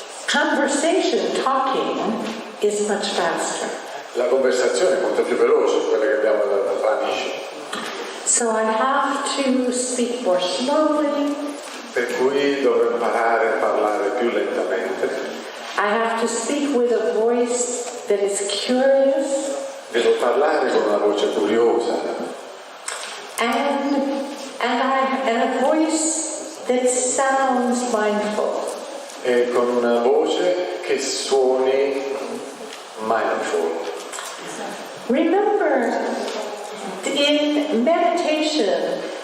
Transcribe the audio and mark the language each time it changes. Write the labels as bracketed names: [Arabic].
[English] Conversation, talking, is much faster. [Italian] La conversazione è molto più veloce, quella che abbiamo tra amici. [English] So I have to speak more slowly. [Italian] Per cui dovrò imparare a parlare più lentamente. [English] I have to speak with a voice that is curious. [Italian] Devo parlare con una voce curiosa. [English] And a voice that sounds mindful. [Italian] E con una voce che suoni mindful. [English] Remember, in meditation,